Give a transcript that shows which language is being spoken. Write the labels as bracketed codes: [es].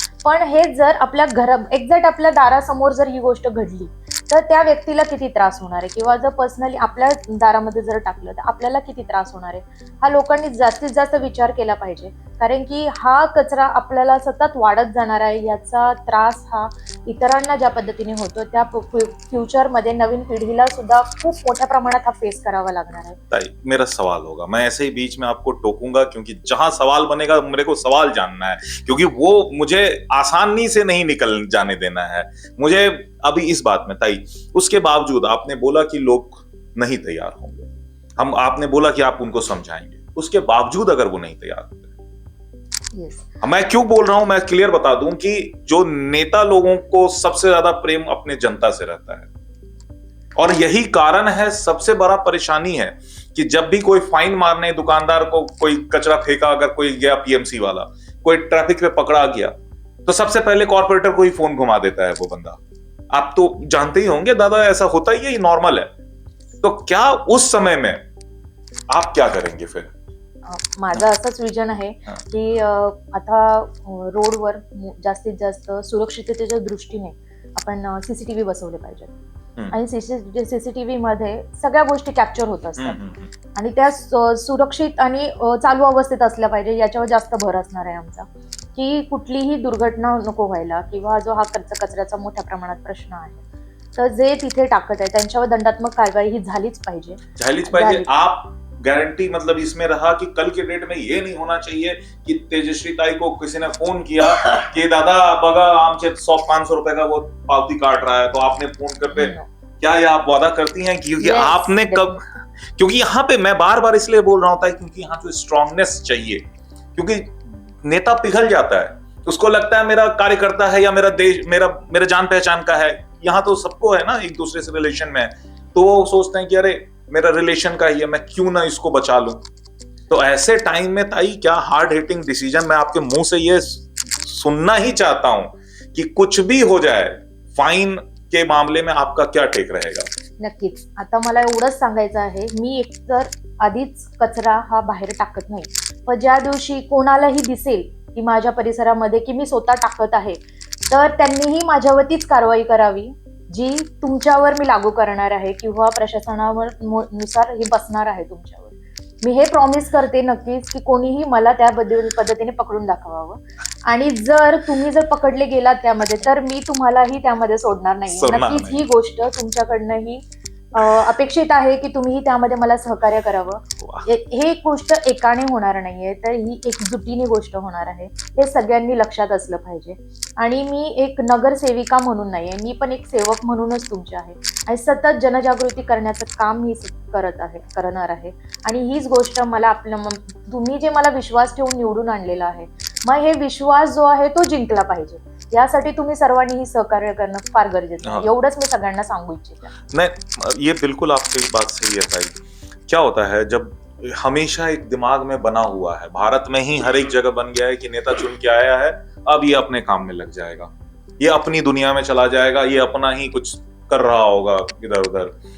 [mr] पण हे जर आपल्या एक्झॅक्ट आपल्या दारासमोर जर ही गोष्ट घडली तर त्या व्यक्तीला किती त्रास होणार आहे किंवा जर पर्सनली आपल्या दारामध्ये जर टाकलं तर आपल्याला किती त्रास होणार आहे, हा लोकांनी जास्तीत जास्त विचार केला पाहिजे. कारण की हा कचरा आपल्याला सतत वाढत जाणार आहे. याचा त्रास हा इतरांना ज्या पद्धतीने होतो त्या फ्युचरमध्ये नवीन पिढीला सुद्धा खूप मोठ्या प्रमाणात हा फेस करावा लागणार आहे. [hi] ताई मेरा सवाल होगा, मैं ऐसे ही बीच में आपको टोकूंगा क्योंकि जहां सवाल बनेगा मेरे को सवाल जानना है, क्योंकि वो मुझे आसानी से नहीं निकल जाने देना है. मुझे अभी इस बात में ताई, उसके बावजूद आपने बोला कि लोग नहीं तैयार होंगे, आपने बोला कि आप उनको समझाएंगे, उसके बावजूद अगर वो नहीं तैयार होते, [en] yes, [hi] मैं क्यों बोल रहा हूं, मैं क्लियर बता दूं कि जो नेता लोगों को सबसे ज्यादा प्रेम अपने जनता से रहता है और यही कारण है, सबसे बड़ा परेशानी है कि जब भी कोई फाइन मारने दुकानदार को कोई कचरा फेंका, अगर कोई गया पीएमसी वाला, कोई ट्रैफिक पे पकड़ा गया, तो सबसे पहले कॉर्पोरेटर को ही फोन घुमा देता है वो बंदा. आप तो जानते ही होंगे दादा, ऐसा होता ही है, ये नॉर्मल है. तो क्या उस समय में आप क्या करेंगे फिर? [mr] माझं असंच विजन आहे की आता रोडवर जास्तीत जास्त सुरक्षिततेच्या दृष्टीने आपण सीसीटीव्ही बसवले पाहिजेत. आणि सीसीटीव्ही मध्ये सगळ्या गोष्टी कॅप्चर होत असतात आणि त्या सुरक्षित आणि चालू अवस्थेत असल्या पाहिजे. याच्यावर जास्त भर असणार आहे आमचा की कुठलीही दुर्घटना नको व्हायला किंवा जो हा कचऱ्याचा मोठ्या प्रमाणात प्रश्न आहे, तर जे तिथे टाकत आहे त्यांच्यावर दंडात्मक कारवाई ही झालीच पाहिजे. [hi] आप गारंटी मतलब इसमें रहा कि कल के डेट में ये नहीं होना चाहिए कि तेजस्वी ताई को किसी ने फोन किया कि [mr] दादा बघा आमचे [hi] 100-500 रुपए का वो पावती काट रहा है, तो आपने फोन करके क्या ये आप वादा करती हैं? क्योंकि आपने कब, क्योंकि यहाँ पे मैं बार बार इसलिए बोल रहा हूँ क्योंकि यहाँ जो स्ट्रांगनेस चाहिए, क्योंकि नेता पिघल जाता है. उसको लगता है मेरा कार्यकर्ता है या मेरा देश मेरा जान पहचान का है। यहाँ तो सबको है ना, एक दूसरे से रिलेशन में है, तो वो सोचते हैं कि अरे मेरा रिलेशन का ही है, मैं क्यों ना इसको बचा लूं। तो ऐसे टाइम में ताई क्या हार्ड हिटिंग डिसीजन, मैं आपके मुंह से ये सुनना ही चाहता हूं कि कुछ भी हो जाए, फाइन के मामले में आपका क्या टेक रहेगा? [mr] नक्कीच. आता मला एवढंच सांगायचं आहे, मी एकतर आधीच कचरा हा बाहेर टाकत नाही, पण ज्या दिवशी कोणालाही दिसेल की माझ्या परिसरामध्ये की मी स्वतः टाकत आहे, तर त्यांनीही माझ्यावरतीच कारवाई करावी, जी तुमच्यावर मी लागू करणार आहे किंवा प्रशासनावर नुसार हे बसणार आहे तुमच्यावर. मी हे प्रॉमिस करते नक्कीच की कोणीही मला त्या पद्धतीने पकडून दाखवावं, आणि जर तुम्ही पकडले गेलात त्यामध्ये, तर मी तुम्हालाही त्यामध्ये सोडणार नाही. नक्कीच ही गोष्ट तुमच्याकडनंही अपेक्षित आहे की तुम्ही त्यामध्ये मला सहकार्य करावं. हे गोष्ट एकाने होणार नाहीये, तर ही एकजुटीने गोष्ट होणार आहे. हे सगळ्यांनी लक्षात असलं पाहिजे. आणि मी एक नगरसेविका म्हणून नाहीये, मी पण एक सेवक म्हणूनच तुमचे आहे, आणि सतत जनजागृती करण्याचं काम मी करणार आहे. आणि हीच गोष्ट मला तुम्ही जे मला विश्वास ठेवून निवडून आणलेला आहे, मग हे विश्वास जो आहे तो जिंकला पाहिजे. यासाठी तुम्ही सर्वांनी सहकार्य करणं फार गरजेचं आहे. एवढंच मी सगळ्यांना सांगू इच्छिते. [hi] नहीं, ये बिल्कुल आपकी बात सही है ताई। क्या होता है, जब हमेशा एक दिमाग में बना हुआ है, भारत में ही हर एक जगह बन गया है कि नेता चुन के आया है, अब ये अपने काम में लग जाएगा, ये अपनी दुनिया में चला जाएगा, ये अपना ही कुछ कर रहा होगा इधर उधर।